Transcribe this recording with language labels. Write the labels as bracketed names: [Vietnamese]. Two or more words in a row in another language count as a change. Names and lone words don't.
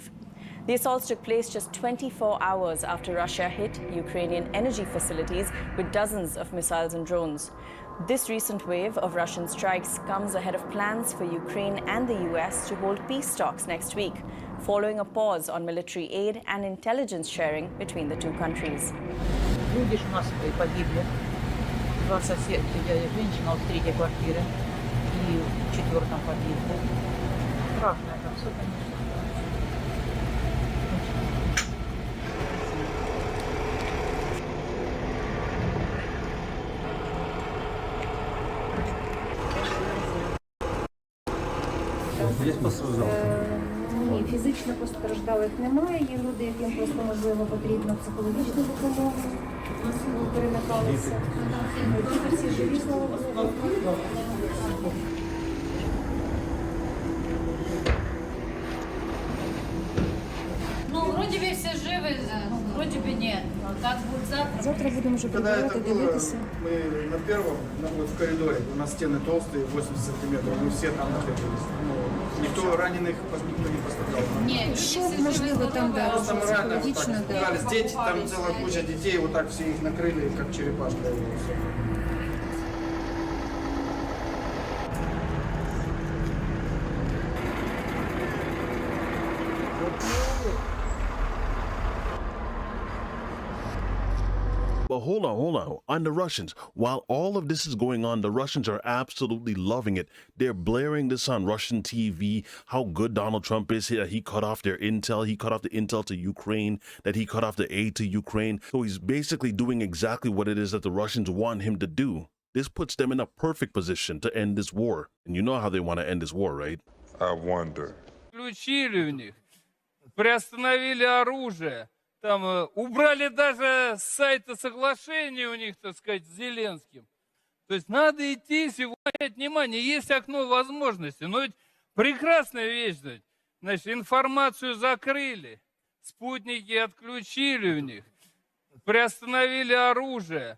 [English] The assaults took place just 24 hours after Russia hit Ukrainian energy facilities with dozens of missiles and drones. This recent wave of Russian strikes comes ahead of plans for Ukraine and the US to hold peace talks next week, following a pause on military aid and intelligence sharing between the two countries. [Russian] Люди у нас погибли. 2 соседа, женщина в 3-й квартире и в 4-м подъезде. Страшно это все, конечно. [Ukrainian] Ні, фізично постраждалих немає. Є люди, яким просто, можливо, потрібна психологічна допомога. Перемикалися. Діти всі живі, слава Богу. [Russian] Ну, вроде бы все живы, Вроде бы нет. Но как будет завтра? [Ukrainian] Завтра будемо вже [Russian] Когда это [Ukrainian] прибирати, [Russian] было, [Ukrainian] дивитися. [Russian] мы на первом, вот в коридоре, у нас стены толстые, 80 сантиметров, мы все там находились. Ну, никто раненых, никто не пострадал. Нет, [Ukrainian] Шок, можливо, там, да, [Russian] Просто мы реально вот [Ukrainian] психологічно, так [Russian] да. испугались. Дети, там целая куча детей, вот так все их накрыли, как черепашка. И всё. [English] But hold on. On the Russians, while all of this is going on, the Russians are absolutely loving it. They're blaring this on Russian TV, how good Donald Trump is, that he cut off their intel. He cut off the intel to Ukraine, that he cut off the aid to Ukraine. So he's basically doing exactly what it is that the Russians want him to do. This puts them in a perfect position to end this war. And you know how they want to end this war, right? I wonder. [Russian] Включили в них, приостановили оружие. Там убрали даже с сайта соглашения у них, так сказать, с Зеленским. То есть надо идти сегодня, внимание, есть окно возможностей. Но ведь прекрасная вещь, значит, информацию закрыли, спутники отключили у них, приостановили оружие.